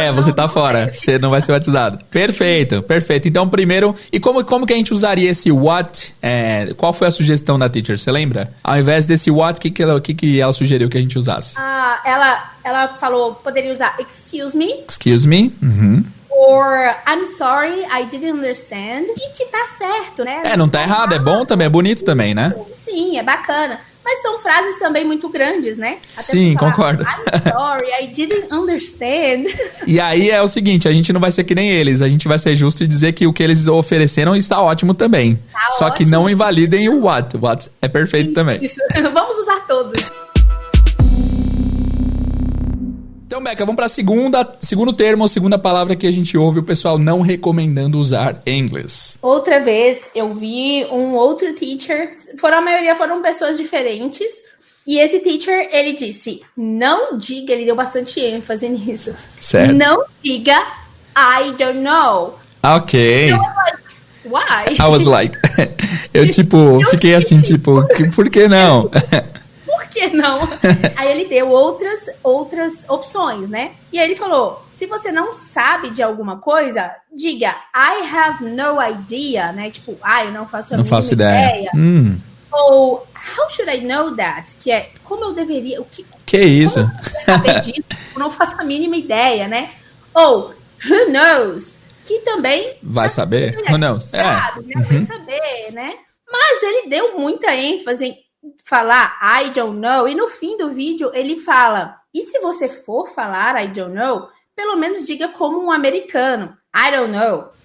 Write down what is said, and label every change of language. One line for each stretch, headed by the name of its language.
Portuguese: Você tá fora, você não vai ser batizado. Perfeito. Então, primeiro, e como que a gente usaria esse what? Qual foi a sugestão da teacher, você lembra? Ao invés desse what, o que ela sugeriu que a gente usasse? Ela falou, poderia usar excuse me.
English: Excuse me. Or I'm sorry, I didn't understand.
Portuguese: E que tá certo, né? Não tá errado, é bom também, é bonito também, né? Sim, é bacana. Mas são frases também muito grandes, né? Até sim, falar, concordo.
English: I'm sorry, I didn't understand.
Portuguese: E aí é o seguinte, a gente não vai ser que nem eles, a gente vai ser justo e dizer que o que eles ofereceram está ótimo também. Tá Só ótimo. que não invalidem o what. O what é perfeito também. Isso. Vamos usar todos. Então, Beca, vamos para segundo termo, segunda palavra que a gente ouve o pessoal não recomendando usar em inglês. Outra vez, eu vi um outro teacher, a maioria foram pessoas diferentes, e esse teacher, ele disse, não diga, ele deu bastante ênfase nisso. Certo. Não diga,
English: I don't know. Ok.
Portuguese: Então,
English: why? I was like...
Portuguese: eu fiquei assim, por que não? Por que não? Aí ele deu outras opções, né? E aí ele falou, se você não sabe de alguma coisa, diga,
English: I have no idea,
Portuguese: né? Tipo, eu não faço a mínima ideia.
English: Ou, how should I know that?
Portuguese: Que é, como eu deveria... Que isso? Como eu saber disso? Eu não faço a mínima ideia, né? Ou,
English: who knows?
Portuguese: Que também... Vai saber?
English: Who knows?
Portuguese: Sabe, né? Vai saber, né? Mas ele deu muita ênfase em falar
English: I don't know,
Portuguese: e no fim do vídeo ele fala, e se você for falar I don't know, pelo menos diga como um americano, I don't know.